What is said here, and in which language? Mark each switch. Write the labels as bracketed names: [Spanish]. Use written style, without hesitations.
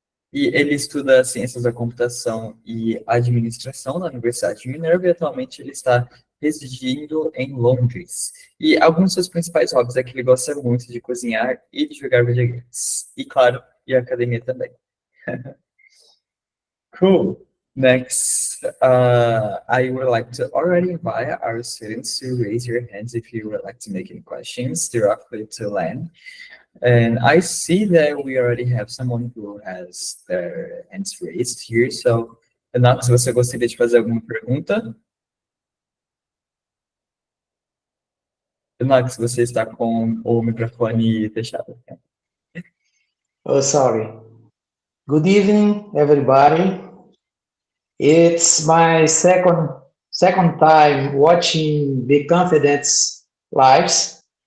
[Portuguese] E ele estuda ciências da computação e administração na Universidade de Minerva e atualmente ele está residindo em Londres. E alguns dos seus principais hobbies é que ele gosta muito de cozinhar e de jogar videogames. E claro, e a academia também. [English] Cool. Next, I would like to already invite our students to raise your hands if you would like to make any questions directly to Len. And I see that we already have someone who has their hands raised here. [Portuguese] So, Renato, se você gostaria de fazer alguma pergunta? Renato, se você está com o microfone fechado. [English] Oh, sorry. Good evening, everybody. It's my second time watching the Confidence lives.